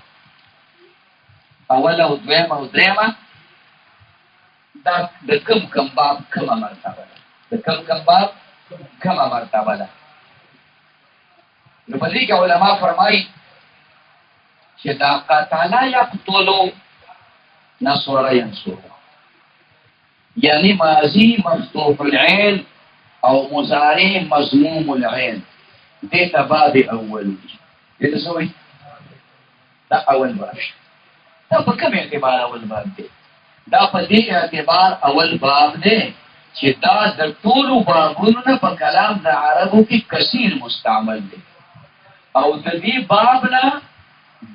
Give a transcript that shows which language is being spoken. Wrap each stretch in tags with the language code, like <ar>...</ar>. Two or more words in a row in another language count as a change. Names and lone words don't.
<ps>اوله او دویمه او دریمه دا د کوم باب کومه مرتبه ده د کوم باب کومه مرتبه ده نو په دې کې علما فرمایي چې دا</ps> <ar>قتل يقتل نصر ينصر</ar> <ps>یعنی</ps> <ar>ماضی مفتوح العين</ar> <ps>او</ps> <ar>مضارع مضموم العين</ar> <ps>دې تباب اول دې سوي دا اول باب دا په کوم اعتبار اول باب دی دا په دې اعتبار اول باب دی چې دا د ټولو بابونو په کلام د عربو کې کثیر مستعمل دی او د دې باب نه د</ps>